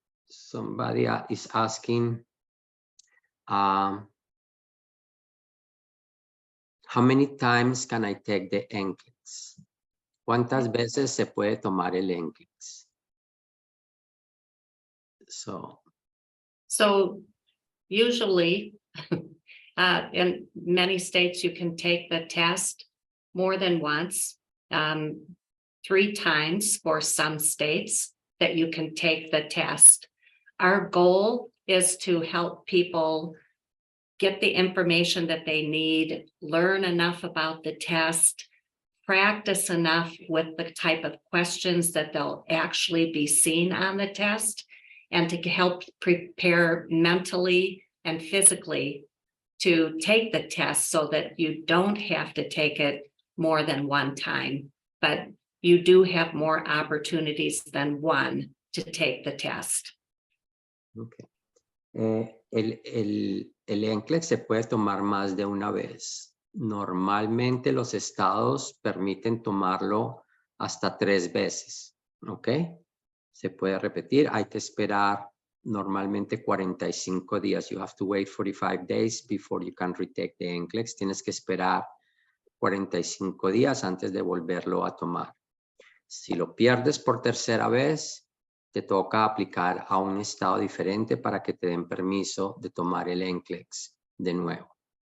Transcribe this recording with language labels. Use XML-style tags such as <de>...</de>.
<en>Somebody is asking, how many times can I take the NCLEX?</en> <es>¿Cuántas veces se puede tomar el NCLEX?</es> <en>So usually in many states, you can take the test more than once, 3 times for some states that you can take the test. Our goal is to help people get the information that they need, learn enough about the test, practice enough with the type of questions that they'll actually be seen on the test, and to help prepare mentally and physically to take the test so that you don't have to take it more than one time, but you do have more opportunities than one to take the test. Okay.</en> <es>El NCLEX se puede tomar más de una vez. Normalmente los estados permiten tomarlo hasta 3 veces, ¿ok? Se puede repetir, hay que esperar normalmente 45 días.</es> <en>You have to wait 45 days before you can retake the NCLEX.</en> <es>Tienes que esperar 45 días antes de volverlo a tomar. Si lo pierdes por tercera vez, te toca aplicar a un estado diferente para que te den permiso de tomar el NCLEX de nuevo.</es>